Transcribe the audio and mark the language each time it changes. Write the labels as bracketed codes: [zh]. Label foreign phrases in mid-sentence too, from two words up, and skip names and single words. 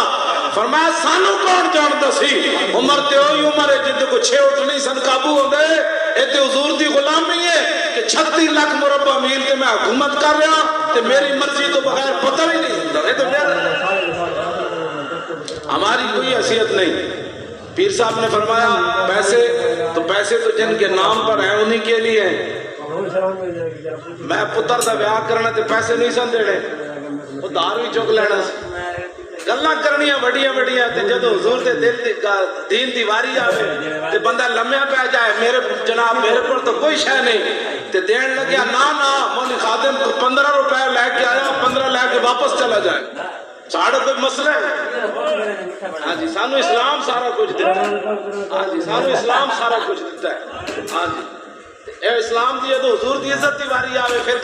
[pa] فرمایا سانو کون جانتا سی، عمر تے ہوئی عمر ہے جد کو 6 اٹھ نہیں سن قابو ہو گئے، ایتے حضور دی غلامی ہے کہ 36 لاکھ مربع میل تے میں حکومت کر رہا تے میری مرضی تو بغیر پتہ ہی نہیں، [ur] ہماری کوئی حیثیت نہیں۔ پیر صاحب نے فرمایا پیسے تو جن کے نام پر ہیں انہی کے لیے ہیں۔ [pa] میں پتر دا بیاہ کرنا تے پیسے نہیں سن دینے، وہ دار بھی چک لینا، گلاں کرنیاں وڈیاں تے جدو حضور دے دین دی واری آوے تے بندہ لمحہ پہ جائے، میرے پر تو کوئی شے نہیں تے دین لگیا، نا مولوی خادم کو 15 روپے لے کے آیا، 15 لے کے واپس چلا جائے، ساڑھا کوئی مسئلہ ہے؟ ہاں جی، سانو اسلام سارا کچھ دیتا ہے، ہاں جی سانو اسلام سارا کچھ دیتا ہے، ہاں جی اے اسلام دی تو حضور دی عزت دی واری آوے پھر